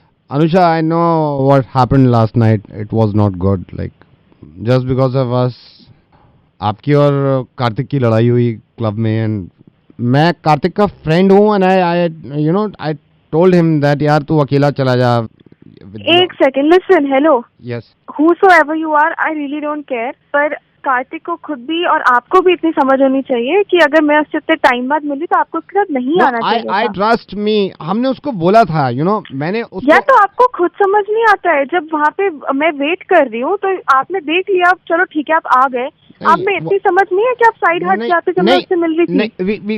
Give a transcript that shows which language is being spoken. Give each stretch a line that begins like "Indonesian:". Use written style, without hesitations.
English: Anusha, I know what happened last night. It was not good. Like, just because of us,
Hindi: आपकी और कार्तिक की लड़ाई हुई club में एंड मैं कार्तिक का फ्रेंड हूँ
English: and I told him that
Hindi: यार तू अकेला चला जा.
English: एक second, listen, hello. Yes. Whosoever you are, I really don't care. पर
Hindi: कार्तिक को खुद भी और आपको भी इतनी समझ होनी चाहिए कि अगर मैं उससे इतने टाइम बाद मिली तो आपको उसके साथ नहीं आना चाहिए
English: आई
Hindi: था।
English: trust me,
Hindi: हमने उसको बोला था, मैंने उसको या तो आपको खुद समझ नहीं आता है, जब वहाँ पे मैं वेट कर रही हूँ तो आपने देख लिया, चलो ठीक है आप आ गए, आप में इतनी समझ नहीं है कि आप साइड हट जाते जब मैं उससे मिल रही थी।